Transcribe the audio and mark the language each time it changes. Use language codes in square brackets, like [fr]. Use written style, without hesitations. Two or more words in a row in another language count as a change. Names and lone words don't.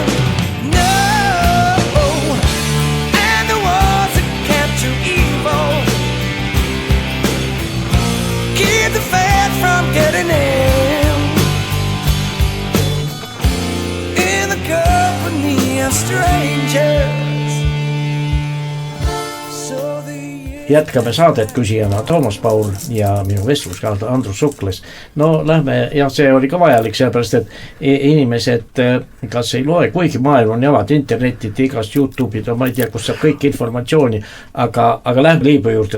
[en] No, and the ones that capture evil, keep the faith from getting in the company of strangers. So [et] jätkame saadet küsijana Toomas Paul ja minu vestluskaaslane Andrus Sukles. No lähme, ja see oli ka vajalik, sellepärast et inimesed kas ei loe, kuigi maailm on javad internetit, igast YouTube'id, ma ei tea, kus saab kõik informatsiooni, aga lähme Liibüa juurde.